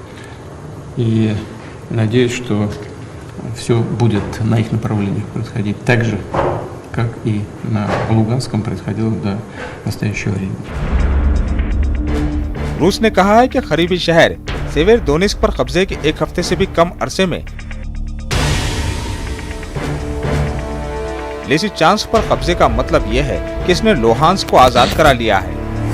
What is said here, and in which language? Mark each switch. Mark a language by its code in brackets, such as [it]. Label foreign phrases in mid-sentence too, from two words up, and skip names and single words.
[ru] И надеюсь, что все будет на их направлениях происходить так же, как и на Луганском происходило до настоящего времени. [ur] روس نے کہا ہے کہ قریبی شہر سیویر دونیسک پر قبضے کے ایک ہفتے سے بھی کم عرصے میں لیسیچانسک پر قبضے کا مطلب یہ ہے کہ اس نے لوہانسک کو آزاد کرا لیا ہے۔